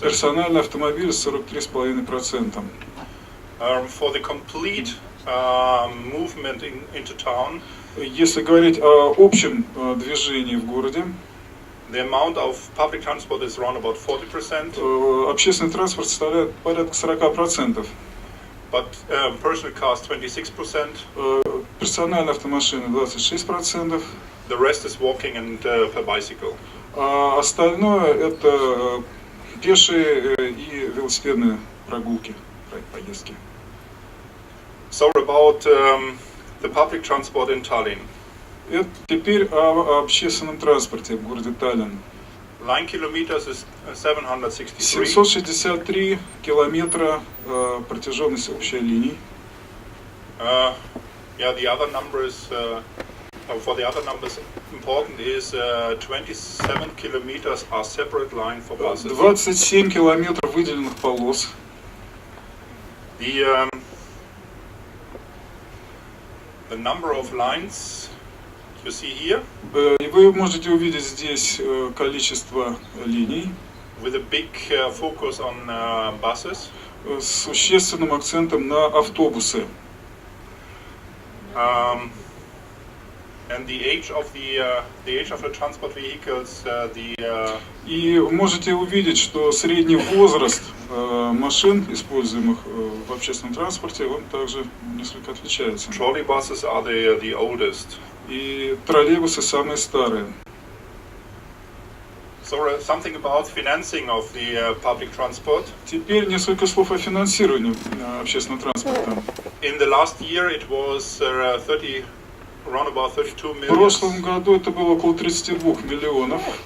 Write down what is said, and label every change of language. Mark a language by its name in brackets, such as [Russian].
[Russian] персональный автомобиль 43,5%. [English] For the complete movement into town, [Russian] Если говорить о общем движении в городе, [English] the amount of public transport is around about 40%, [Russian] общественный транспорт составляет порядка 40%. [English] but personal cars 26%. [Russian] Персональные автомашины 26%. [English] The rest is walking and per bicycle. [Russian] А остальное это пешие и велосипедные прогулки, поездки. [English] So about the public transport in Tallinn. [Russian] Это теперь о общественном транспорте в городе Таллин. [English] Line kilometers is 763. [Russian] 763 километра протяженность общей линии. [English] Yeah, the other numbers, for the other numbers important is 27 kilometers are separate line for buses. [Russian] 27 километров выделенных полос. [English] The number of lines you see here, [Russian] И вы можете увидеть здесь количество линий [English] with a big focus on buses. [Russian] с существенным акцентом на автобусы. [English] And the age of the transport vehicles, [Russian] И можете увидеть, что средний возраст машин, используемых в общественном транспорте, он также несколько отличается. [English] trolley buses are the oldest. [Russian] И троллейбусы самые старые. [English] So something about financing of the public transport. [Russian] Теперь несколько слов о финансировании общественного транспорта. [English] In the last year it was around about 32 [Russian] В [English] million [Russian] прошлом году это было около 32 миллионов